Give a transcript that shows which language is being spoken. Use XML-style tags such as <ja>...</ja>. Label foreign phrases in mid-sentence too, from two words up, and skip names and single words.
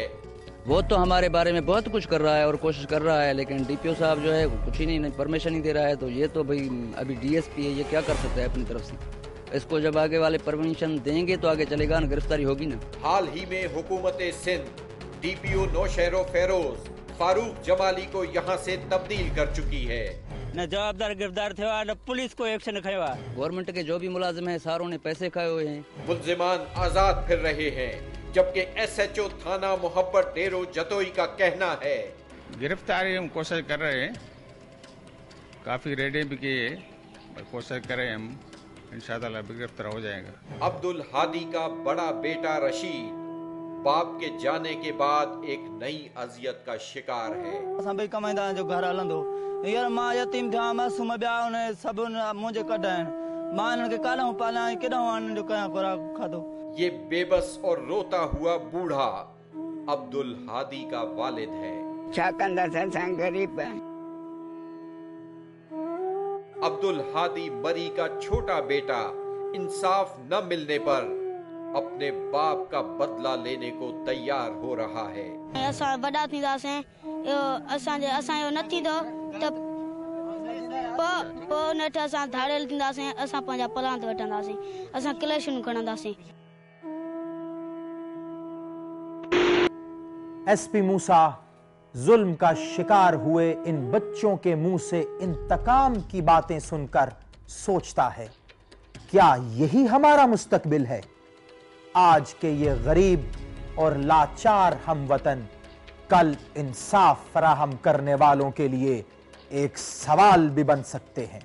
<ur>وہ تو ہمارے بارے میں بہت کچھ کر رہا ہے اور کوشش کر رہا ہے، لیکن DPO صاحب جو ہے وہ کچھ ہی نہیں پرمیشن نہیں دے رہا ہے. تو یہ تو بھائی ابھی DSP ہے، یہ کیا کر سکتا ہے اپنی طرف سے? اس کو جب آگے والے پرمیشن دیں گے تو آگے چلے گا نا، گرفتاری ہوگی نا. حال ہی میں حکومت سندھ DPO نوشہرو فیروز فاروق جمالی کو یہاں سے تبدیل کر چکی ہے.</ur> <sd>न जवाबदार गिरफ्तार थियो आहे, न पुलिस को एक्शन खयो आहे।</sd> <ur>گورنمنٹ کے جو بھی ملازم ہیں ساروں نے پیسے کھائے ہوئے ہیں. ملزمان آزاد پھر رہے ہیں، جبکہ SHO تھانہ محبت ڈیرو جتوئی کا کہنا ہے گرفتاری ہم کوشش کر رہے ہیں، کافی ریڈیں بھی کی ہیں، کوشش کر رہے ہیں ہم، انشاءاللہ گرفتار ہو جائے گا. عبدالہادی کا بڑا بیٹا رشید باپ کے جانے کے بعد ایک نئی اذیت کا شکار ہے.</ur> <sd>असां भई कमाईंदा जो घर हलंदो, यार मां यतीम थिया, मासूम ॿिया उन सभु मुंहिंजे कढ आहिनि, मां हिननि खे काॾां पालियां, केॾां हिननि जो कयां खुराक खाधो।</sd> <ur>یہ بےبس اور روتا ہوا بوڑھا عبدالہادی کا والد ہے.</ur> <sd>छा कंदासीं, असां गरीब आहियूं।</sd> <ur>عبدالہادی مری کا چھوٹا بیٹا انصاف نہ ملنے پر اپنے باپ کا بدلہ لینے کو تیار ہو رہا ہے.</ur> <sd>असां वॾा थींदासीं, असांजो न थींदो त पोइ न असां धाड़ियल थींदासीं, असां पंहिंजा प्लांट वठंदासीं, असां कलेक्शन खणंदासीं।</sd> <ur>SP موسیٰ ظلم کا شکار ہوئے ان بچوں کے منہ سے انتقام کی باتیں سن کر سوچتا ہے، کیا یہی ہمارا مستقبل ہے? آج کے یہ غریب اور لاچار ہم وطن کل انصاف فراہم کرنے والوں کے لیے ایک سوال بھی بن سکتے ہیں.</ur>